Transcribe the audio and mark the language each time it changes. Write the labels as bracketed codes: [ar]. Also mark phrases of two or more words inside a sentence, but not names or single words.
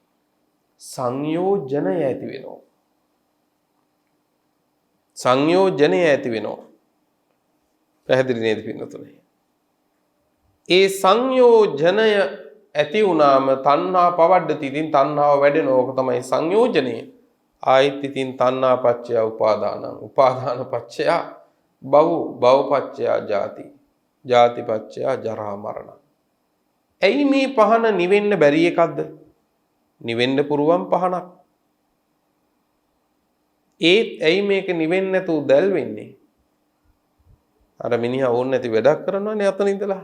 [si] සංයෝජනය ඇති වෙනවා. සංයෝජනය ඇති වෙනවා. පැහැදිලි නේද පින්නතුනේ? ඒ සංයෝජනය ඇති වුණාම [pi] තණ්හා පවඩ්ඩති. [si] ඉතින් තණ්හාව වැඩෙනවා. ඕක තමයි සංයෝජනය. ආයිත් ඉතින් [pi] තණ්හා පච්චය උපාදානං. උපාදාන පච්චය භව. භව පච්චය ජාති. ජාති පච්චය ජරා මරණ. [si] ඇයි මේ පහන නිවෙන්න බැරි එකක්ද? නිවෙන්න පුරුවන් පහනක්. ඒත් ඇයි මේක නිවෙන්නේ නැතුව දැල් වෙන්නේ? අර මිනිහා ඕන නැති වැඩක් කරනවානේ අතන ඉඳලා.